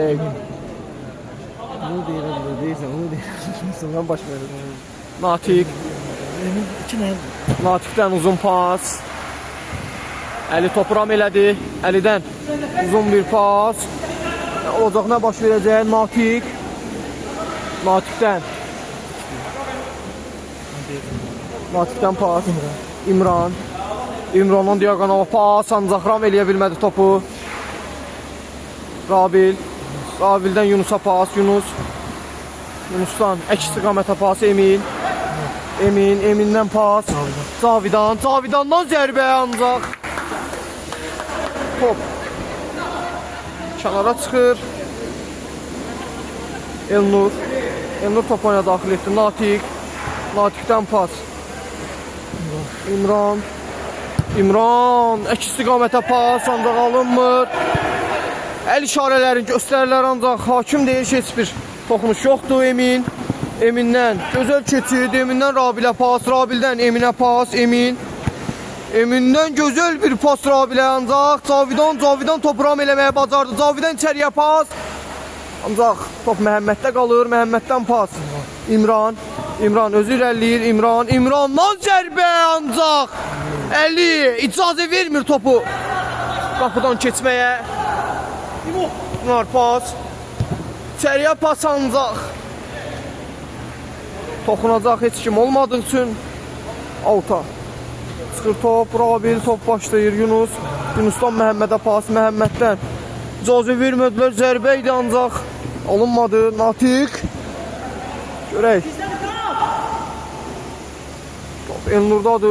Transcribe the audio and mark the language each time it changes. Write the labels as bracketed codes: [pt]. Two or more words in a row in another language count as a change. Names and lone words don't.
[az] Bunu deyirəm, onu deyirəm. Baş verir. Natiq. İki Natiqdən uzun pas. Əli topu ram elədi. Əlidən uzun bir pas. Olacaq nə baş verəcək? Natiqdən pas. İmrandan diagonal pas. Ancaq ram eləyə bilmədi topu. Rabildən Yunusa pas. Yunusdan əks istiqamətə pas. Emin'dən pas. Cavidandan zərbə ancaq. Top kənara çıxır. Elnur top oyuna daxil etdi. Natiqdən pas. İmran əks istiqamətə pas, ancaq alınmır. Əl işarələrini göstərirlər, ancaq hakim deyir ki, heç bir toxunuş yoxdur. Emin'dən gözəl keçid. Emin'dən Rabilə pas. Rabildən Eminə pas. Emin'dən gözəl bir pas Rabilə, ancaq Cavidan topu ram eləməyə bacardı. Cavidan içəriyə pas. Ancaq top Məhəmməddə qalır. Məhəmməddən pas. İmran özü irəliləyir. İmrandan zərbə, ancaq Əli icazə vermir topu qapıdan keçməyə. Pas. İçəriyə pas, ancaq toxunacaq heç kim olmadığı üçün alta. Çıxır top, Rabil top başlayır. Yunusdan Məhəmmədə pas. Məhəmməddən icazə vermədilər. Zərbə idi, ancaq alınmadı. Natiq. Görək. Top Elnurdadır.